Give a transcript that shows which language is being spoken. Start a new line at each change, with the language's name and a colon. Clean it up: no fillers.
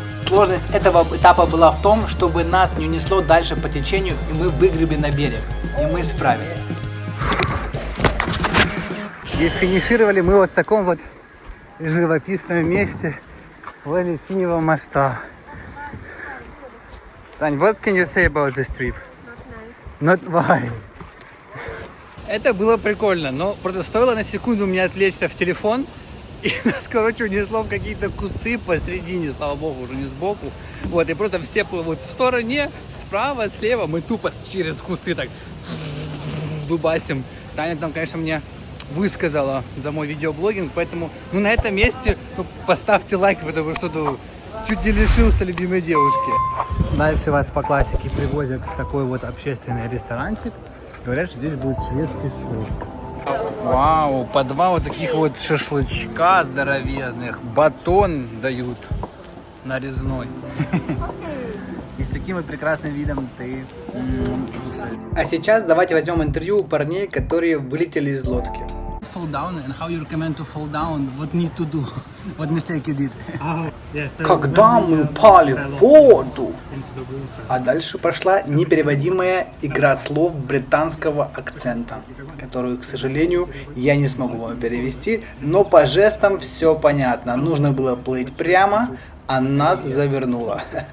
Russian: Сложность этого этапа была в том, чтобы нас не унесло дальше по течению, и мы выгребли на берег. И мы справились. И финишировали мы вот в таком вот живописном месте возле синего моста.
English: Тань, what can you say about this trip? Not why?
Russian: Это было прикольно, но просто стоило на секунду мне отвлечься в телефон, и нас, короче, унесло в какие-то кусты посередине, слава богу, уже не сбоку. Вот, и просто все плывут в стороне, справа, слева, мы тупо через кусты так дубасим. Таня там, конечно, мне высказала за мой видеоблогинг, поэтому, ну, на этом месте поставьте лайк, потому что чуть не лишился любимой девушки. Дальше вас по классике привозят в такой вот общественный ресторанчик. Говорят, что здесь будет шведский стол. Вау, по два вот таких вот шашлычка здоровезных. Батон дают нарезной. И с таким вот прекрасным видом ты кушаешь. А сейчас давайте возьмем интервью у парней, которые вылетели из лодки.
English: Fall down and how you recommend to fall down? What need to do? What mistake you did?
Russian: Когда мы упали в воду, а дальше пошла непереводимая игра слов британского акцента, которую, к сожалению, я не смогу вам перевести, но по жестам все понятно. Нужно было плыть прямо, а нас завернуло.